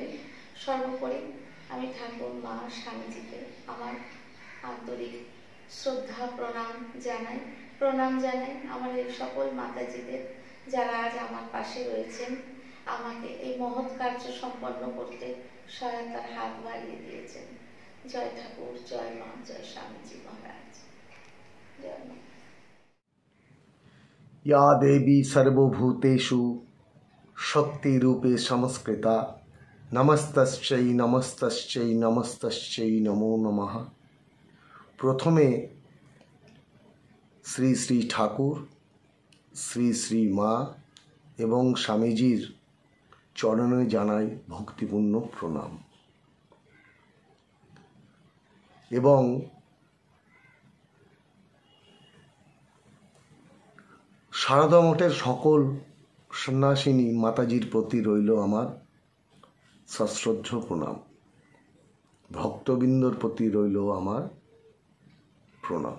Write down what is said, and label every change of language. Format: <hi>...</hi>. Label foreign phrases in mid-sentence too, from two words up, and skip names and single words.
<bn>সর্বোপরি আমি ঠাকুর মা স্বামীজিকে আমার আন্তরিক শ্রদ্ধা প্রণাম জানাই আমার এই সকল মাতাজিদের যারা আজ আমার পাশে রয়েছেন, আমাকে এই মহৎ কার্য সম্পন্ন করতে সহায়তার হাত বাড়িয়ে দিয়েছেন। জয় ঠাকুর, জয় মা, জয় স্বামীজি মহারাজ, জয় মা।</bn> <sa>या देवी सर्वभूतेषु शक्तिरूपे संस्कृता नमस्तस्यै नमस्तस्यै नमस्तस्यै नमो नमः।</sa> <bn>প্রথমে শ্রী শ্রী ঠাকুর, শ্রী শ্রী মা এবং স্বামীজির চরণে জানাই ভক্তিপূর্ণ প্রণাম এবং সারদা মঠের সকল সন্ন্যাসিনী মাতাজির প্রতি রইল আমার সশ্রদ্ধ প্রণাম। ভক্তবৃন্দর প্রতি রইল আমার প্রণাম।</bn>